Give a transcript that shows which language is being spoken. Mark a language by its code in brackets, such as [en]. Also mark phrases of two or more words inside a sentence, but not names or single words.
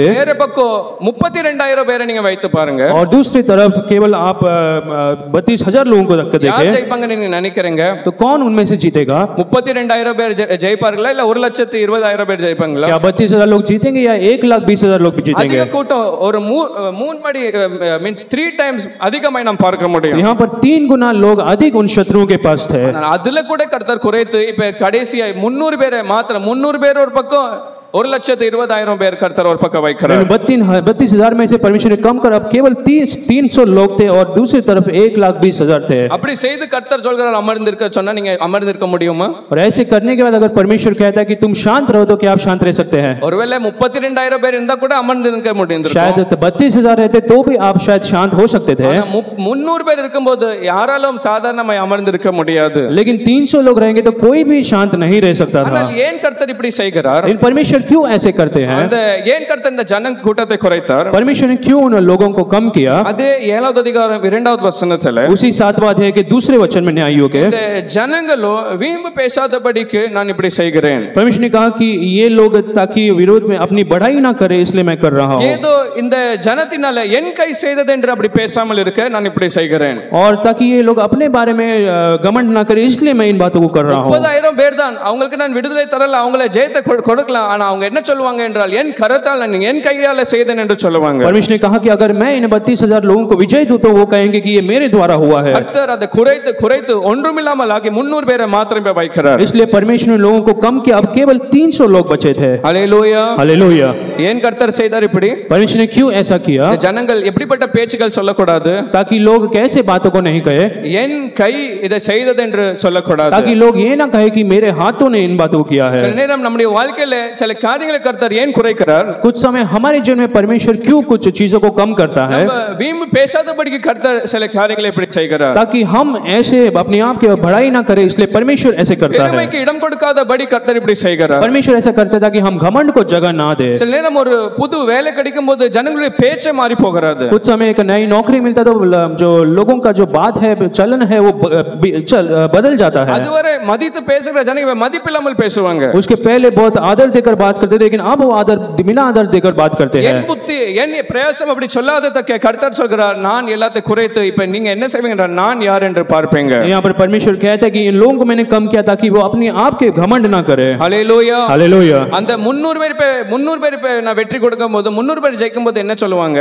[ta] வேற பக்கம் 32,000 பேரை நீங்க வைத்து பாருங்க. [hi] और दूसरी तरफ केवल आप 32,000 लोगों को रख कर [ta] யார் [hi] देखें, [ta] ஜெயிப்பாங்க நீங்க நினைக்கிறீங்க? [hi] तो कौन उनमें से जीतेगा? [ta] 32,000 பேர் ஜெயிப்பார்களா இல்ல 1,20,000 பேர் ஜெயிப்பாங்களா? [hi] क्या 32,000 लोग जीतेंगे या 1,20,000 लोग भी जीतेंगे? [ta] அதிக கூட்டம் ஒரு 3 மடி [en] means 3 times [ta] அதிகமாய் நாம் பார்க்க முடியும். [hi] यहाँ पर 3 गुना लोग अधिक उन शत्रुओं के पास थे। [ta] அதுல கூட கர்த்தர் குறைத்து இப்ப கடைசியா 300 பேரை மாத்திரம் 300 பேர் ஒரு பக்கம் 1,20,000 பேர் கர்த்தர் ஒரு பக்கம் வைக்கிறார். [hi] 32,000 में से परमेश्वर ने कम कर अब केवल 300 लोग थे और दूसरी तरफ 1,20,000 थे। [ta] அப்படி செய்து கர்த்தர் சொல்கிறார் அமர்ந்திருக்க சொன்னா நீங்க அமர்ந்திருக்க முடியுமா? [hi] और ऐसे करने के बाद अगर परमेश्वर कहता है कि तुम शांत रहो तो क्या आप शांत रह सकते हैं? [ta] ஒருவேளை 32,000 பேர் இருந்தா கூட அமர்ந்திருக்க முடியும். [hi] शायद 32,000 रहते तो भी आप शायद शांत हो सकते थे। [ta] 300 பேர் இருக்கும்போது யாராலும் சாதாரணமாய் அமர்ந்திருக்க முடியாது. [hi] लेकिन 300 लोग रहेंगे तो कोई भी शांत नहीं रह सकता था। [ta] ஆனால் ஏன் கர்த்தர் இப்படி செய்கிறார்? [hi] इन परमेश्वर क्यों ऐसे करते हैं? [ta] அந்த ஏன் கர்த்தர் இந்த ஜன கூட்டத்தை குறைத்தார்? [hi] परमेश्वर ने क्यों उन लोगों को कम किया? [ta] அதே 7வது அதிகாரம் 2வது வசனத்துல [hi] उसी 7वां अध्याय के दूसरे वचन में न्यायियों के [ta] இந்த ஜனங்களோ வீம்பு பேசாதபடிக்கு நான் இப்படி செய்கிறேன். [hi] परमेश्वर ने कहा कि ये लोग ताकि विरोध में अपनी बढ़ाई ना करे इसलिए मैं कर रहा हूं। [ta] ஏதோ இந்த ஜனத்தினால என் கை செய்தது என்று அப்படி பேசாமல் இருக்க நான் இப்படி செய்கிறேன். [hi] और ताकि ये लोग अपने बारे में घमंड ना करे इसलिए मैं इन बातों को कर रहा हूं। [ta] 30,000 பேர் தான், அவங்களுக்கு நான் விடுதலை தரல, அவங்கள ஜெயத்தை கொடுக்கலாம், ஆனா அவங்க என்ன சொல்லுவாங்க என்றால் என் கரத்தால் நான் என் கையால செய்தேன் என்று சொல்லுவாங்க. [hi] परमेश्वर ने कहा कि अगर मैं इन 32,000 लोगों को विजय दूं तो वो कहेंगे कि ये मेरे द्वारा हुआ है। [ta] கர்த்தர் அதை குறைத்து குறைத்து ஒன்றுமில்லாமல் ஆகி 300 பேரை மாத்திரமே வைக்கிறார். [hi] इसलिए परमेश्वर ने लोगों को कम किया, अब केवल 300 लोग बचे थे। [ta] ஹல்லேலூயா [hi] हालेलुया। [ta] ஏன் கர்த்தர் செய்தார் இப்படி? [hi] परमेश्वर ने क्यों ऐसा किया? [ta] இந்த ஜனங்கள் எப்படிப்பட்ட பேச்சுகள் சொல்லக்கூடாது, [hi] ताकि लोग कैसे बातों को नहीं कहे, [ta] என் கை இதை செய்தது என்று சொல்லக்கூடாது. [hi] ताकि लोग ये ना कहे कि मेरे हाथों ने इन बातों को किया है। [ta] சில நேரம் நம்முடைய வாழ்க்கையில சில காரியங்களை கர்த்தர் ஏன் குறைக்கிறார்? [hi] कुछ समय हमारे जीवन में परमेश्वर क्यों कुछ चीजों को कम करता है? [ta] நம்ம வீம்பு பேசாதபடிக்கு கர்த்தர் சில காரியங்களை இப்படி செய்கிறார். [hi] ताकि हम ऐसे अपने आप की बढ़ाई ना करें, इसलिए परमेश्वर ऐसे करता है। [ta] பெருமைக்கு இடம் கொடுக்காதபடி கர்த்தர் இப்படி செய்கிறார். [hi] परमेश्वर ऐसा करता है ताकि हम घमंड को जगह ना दे। [ta] சில நேரம் ஒரு புது வேலை கிடைக்கும் போது ஜனங்களுடைய பேச்சே மாறி போகிறது. [hi] कुछ समय एक नई नौकरी मिलता तो जो लोगों का जो बात है, चलन है, वो बदल जाता है। [ta] அதுவரை மதித்து பேசுகிற ஜனங்க மதிப்பில்லாமல் பேசுவாங்க. [hi] उसके पहले बहुत आदर देकर बात करते थे, लेकिन अब वो आदर बिना आदर देकर बात करते हैं। [ta] என் புத்தி என் பிரயாசம் அப்படி சொல்லாததற்கு கர்த்தர் சொல்கிறார், நான் எல்லாத்தையும் குறைத்து இப்ப நீங்க என்ன செய்வீங்க, நான் யார் என்று பார்ப்பீங்க. [hi] यहाँ पर परमेश्वर कहता है कि इन लोगों को मैंने कम किया ताकि वो अपने आप के घमंड ना करे। [ta] ஹல்லேலூயா [hi] हालेलुया। [ta] அந்த 300 பேர் நான் வெற்றி கொடுக்கும் போது 300 பேர் ஜெயிக்கும் போது என்ன சொல்லுவாங்க?